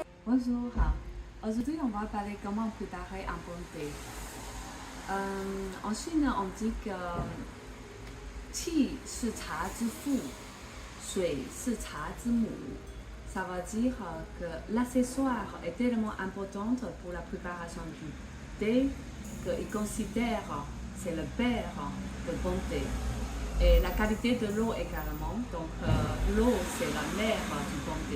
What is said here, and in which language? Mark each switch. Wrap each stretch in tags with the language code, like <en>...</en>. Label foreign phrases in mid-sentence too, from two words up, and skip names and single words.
<fr>Bonjour. Aujourd'hui, on va parler comment préparer un bon thé. En Chine, on dit que</fr> <zh>气是茶之父，水是茶之母.</zh> <fr>Ça veut dire que l'accessoire est tellement important pour la préparation du thé qu'ils considèrent c'est le père de bon thé. Et la qualité de l'eau également. Donc l'eau c'est la mère du bon thé.</fr>